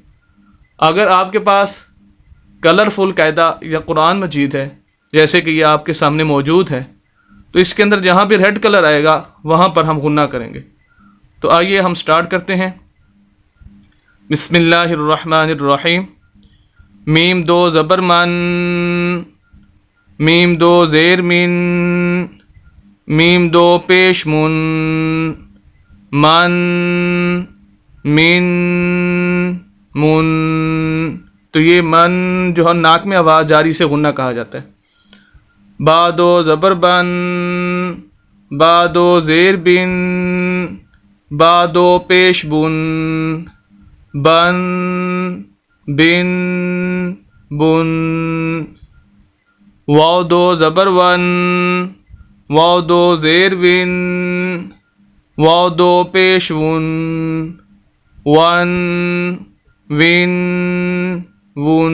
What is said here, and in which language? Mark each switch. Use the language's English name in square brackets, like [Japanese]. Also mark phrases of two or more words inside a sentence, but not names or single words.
[Urdu] اگر آپ کے پاس کلرفل قاعدہ یا قرآن مجید ہے، جیسے کہ یہ آپ کے سامنے موجود ہے، تو اس کے اندر جہاں بھی [English] red color [Urdu] آئے گا وہاں پر ہم غنہ کریں گے۔ تو آئیے ہم سٹارٹ کرتے ہیں۔ [Arabic] بسم اللہ الرحمن الرحیم۔ [Urdu] میم 2 زبر من، میم 2 زیر من، میم 2 پیش من، من، من، من۔ تو یہ من جو ہے ناک میں آواز جاری سے غنہ کہا جاتا ہے۔ با 2 زبر بن، با 2 زیر بن، با 2 پیش بن، بن، بن، بن۔ واو 2 زبر ون، واو 2 زیر ون، واو 2 پیش ون، ون، ون، ون۔